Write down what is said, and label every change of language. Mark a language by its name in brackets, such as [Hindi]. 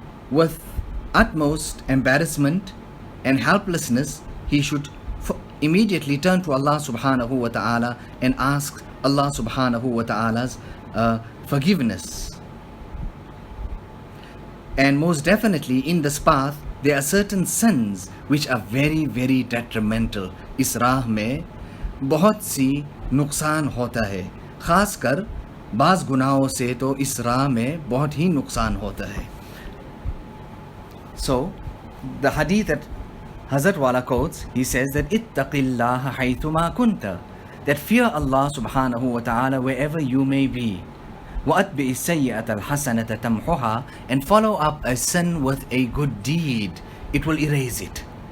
[English] with utmost embarrassment and helplessness, he should immediately turn to Allah subhanahu wa ta'ala and ask Allah subhanahu wa ta'ala's forgiveness. And most definitely in this path, there are certain sins which are very, very detrimental. [Hindi] इस राह में बहुत सी नुकसान होता है, खासकर बाज़ गुनाहों से तो इस राह में बहुत ही नुकसान होता है. [English] So, the hadith that Hazrat Wala quotes, he says that [Arabic] ittaqillaha haythuma kunta, [English] that fear Allah subhanahu wa ta'ala wherever you may be. [Arabic] وَأَتْبِئِ السَّيِّئَةَ الْحَسَنَةَ تَمْحُهَا, [English] and follow up a sin with a good deed, it will erase it.